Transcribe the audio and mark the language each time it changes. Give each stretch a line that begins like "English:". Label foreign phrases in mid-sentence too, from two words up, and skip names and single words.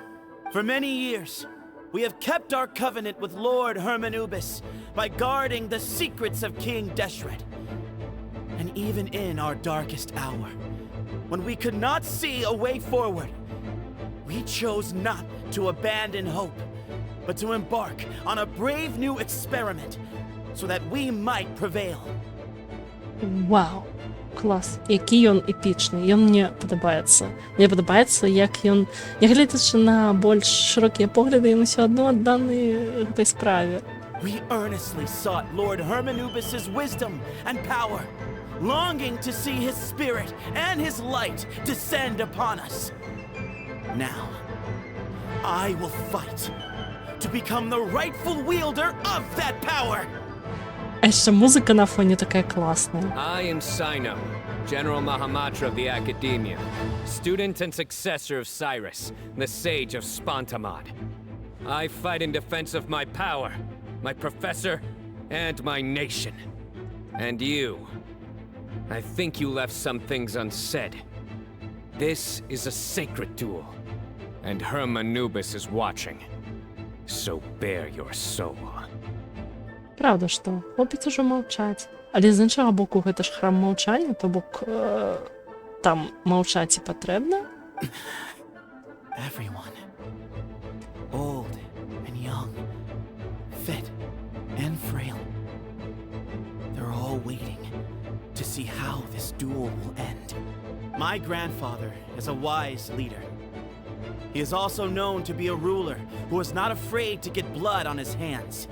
English: For many years, we have kept our covenant with Lord Hermanubis by guarding the secrets of King Deshret. And even in our darkest hour, when we could not see a way forward, we chose not to abandon hope, but to embark on a brave new experiment so that we might prevail.
Belarusian: Вау, клас. Які ён эпічны. Ён мне падабаецца. Мне падабаецца, як ён... Нягледзячы на больш шырокія погляды, ён усё адно адданы гэтай справе.
English: We earnestly sought Lord Hermanubis' wisdom and power, longing to see his spirit and his light descend upon us. Now, I will fight to become the rightful wielder of that power.
Belarusian: А яшчэ музыка на фоне такая класная.
English: I am Sino, General Mahamatra of the Academia, student and successor of Cyrus, the Sage of Spontamod. I fight in defense of my power, my professor, and my nation. And you, I think you left some things unsaid. This is a sacred duel, and Hermanubis is watching. So bare your soul.
Belarusian: Правда, што? Хлопец ужо маўчаць. Але з іншага боку, гэта ж храм маўчання, то бок там маўчаць і патрэбна.
English: Everyone, old and young, fit and frail, they're all waiting to see how this duel will end. My grandfather is a wise leader. He is also known to be a ruler who is not afraid to get blood on his hands.